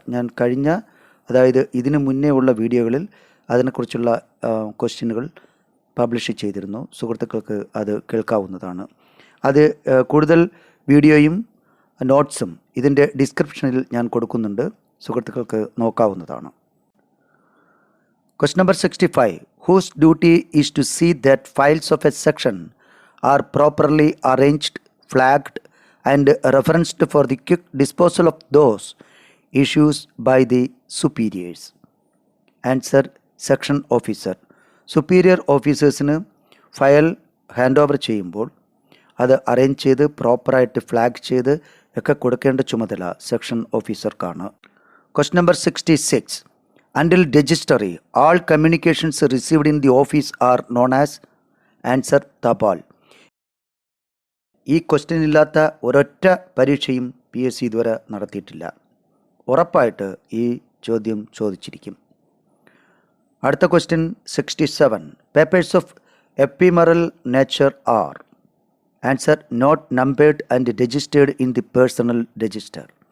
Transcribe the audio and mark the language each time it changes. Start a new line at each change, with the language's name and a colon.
Malayalam: ഞാൻ കഴിഞ്ഞ, അതായത് ഇതിന് മുന്നേ ഉള്ള വീഡിയോകളിൽ അതിനെക്കുറിച്ചുള്ള ക്വസ്റ്റ്യനുകൾ പബ്ലിഷ് ചെയ്തിരുന്നു. സുഹൃത്തുക്കൾക്ക് അത് കേൾക്കാവുന്നതാണ്. അത് കൂടുതൽ വീഡിയോയും നോട്ട്സും ഇതിൻ്റെ ഡിസ്ക്രിപ്ഷനിൽ ഞാൻ കൊടുക്കുന്നുണ്ട്, സുഹൃത്തുക്കൾക്ക് നോക്കാവുന്നതാണ്.
English: Question number 65. Whose duty is to see that files of a section are properly arranged, flagged, and referenced for the quick disposal of those issues by the superiors? Answer: section officer.
Malayalam: Superior ഓഫീസേഴ്സിന് file hand over ചെയ്യുമ്പോൾ അത് arrange ചെയ്ത് പ്രോപ്പറായിട്ട് flag ചെയ്ത് ഒക്കെ കൊടുക്കേണ്ട ചുമതല section ഓഫീസർക്കാണ്. Question number 66.
English: Until registry, all communications received in the office are known as answer tapal.
Malayalam: ഈ ക്വസ്റ്റ്യൻ ഇല്ലാത്ത ഒരൊറ്റ പരീക്ഷയും PSC ഇതുവരെ നടത്തിയിട്ടില്ല. ഉറപ്പായിട്ട് ഈ ചോദ്യം ചോദിച്ചിരിക്കും. അടുത്ത question 67.
English: Papers of ephemeral nature are answer not numbered and registered in the personal register.